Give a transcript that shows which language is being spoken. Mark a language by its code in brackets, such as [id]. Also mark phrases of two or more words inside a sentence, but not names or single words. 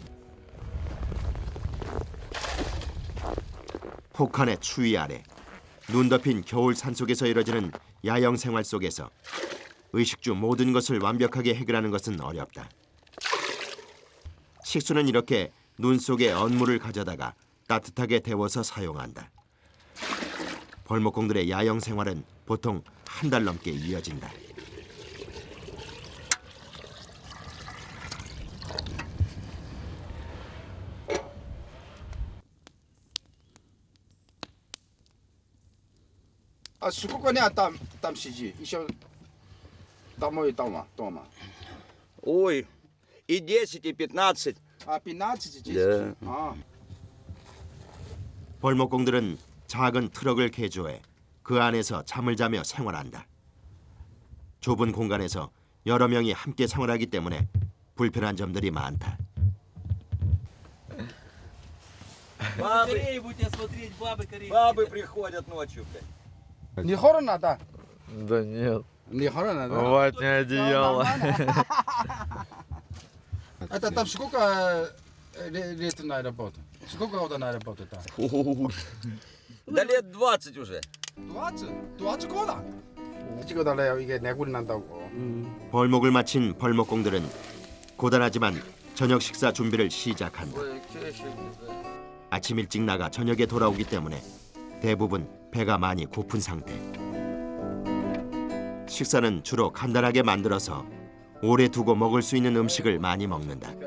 [ko] 혹한의 추위 아래 눈 덮인 겨울 산속에서 이뤄지는 야영 생활 속에서 의식주 모든 것을 완벽하게 해결하는 것은 어렵다. 식수는 이렇게 눈 속에 언물을 가져다가 따뜻하게 데워서 사용한다. 벌목공들의 야영 생활은 보통 한 달 넘게 이어진다. [ru] А сколько дня там сиди? Еще домой дома. Ой, и 10, и 15. А 15 здесь? Да. А. [ko] 벌목공들은 작은 트럭을 개조해 그 안에서 잠을 자며 생활한다. 좁은 공간에서 여러 명이 함께 생활하기 때문에 불편한 점들이 많다. [ru] Бабы приходят ночью, блядь. Не холодно, да? Да нет. Не холодно, да? Бывает не одеяло. Это там сколько лет на работу? Сколько года на работу там? Да лет 20 уже. 20? 20 года? [ko] 찍어달래요. 이게 내구리 난다고. 벌목을 마친 벌목공들은 고단하지만 저녁 식사 준비를 시작한다. 아침 일찍 나가 저녁에 돌아오기 때문에 대부분 배가 많이 고픈 상태. 식사는 주로 간단하게 만들어서 오래 두고 먹을 수 있는 음식을 많이 먹는다.